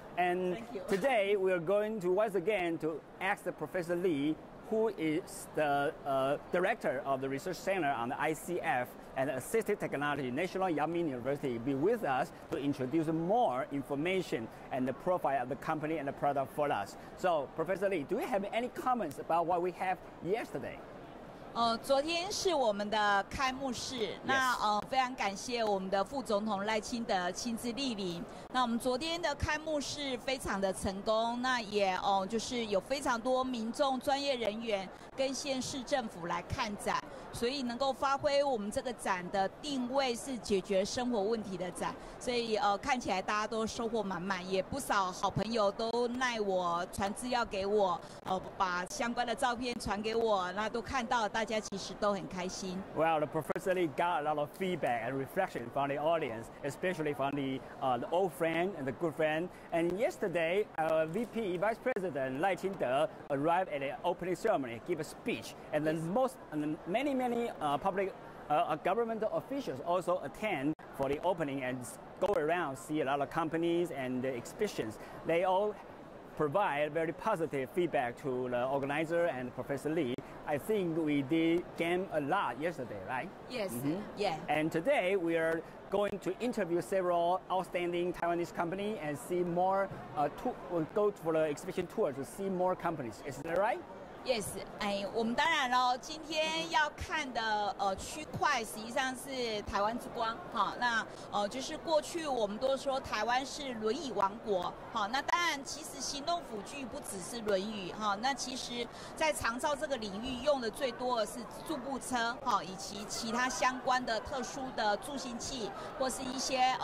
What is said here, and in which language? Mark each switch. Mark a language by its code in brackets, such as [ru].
[en] And today we are going to once again to ask Professor Lee, who is the director of the research center on the ICF and Assistive Technology, National Yanmin University, be with us to introduce more information and the profile of the company and the product for us. So, Professor Lee, do you have any comments about what we have yesterday? [zh] 昨天是我们的开幕式，那非常感谢我们的副总统赖清德亲自莅临。那我们昨天的开幕式非常的成功，那也就是有非常多民众、专业人员跟县市政府来看展，所以能够发挥我们这个展的定位是解决生活问题的展，所以看起来大家都收获满满，也不少好朋友都赖我传资料给我，把相关的照片传给我，那都看到，大家其实都很开心。 [en] Well, the Professor Lee got a lot of feedback and reflection from the audience, especially from the old friend and the good friend. And yesterday, our VP Vice President Lai Qingde arrived at the opening ceremony, give a speech, and then many public government officials also attend for the opening and go around, see a lot of companies and the exhibitions. They all provide very positive feedback to the organizer and Professor Lee. I think we did gain a lot yesterday, right? Yes, yeah. And today we are going to interview several outstanding Taiwanese companies and see more, we'll go for the exhibition tour to see more companies. Is that right? [zh] Yes， 我们当然喽，今天要看的区块实际上是台湾之光，好，那就是过去我们都说台湾是轮椅王国，好，那当然其实行动辅具不只是轮椅，哈，那其实在长照这个领域用的最多的是助步车，哈，以及其他相关的特殊的助行器，或是一些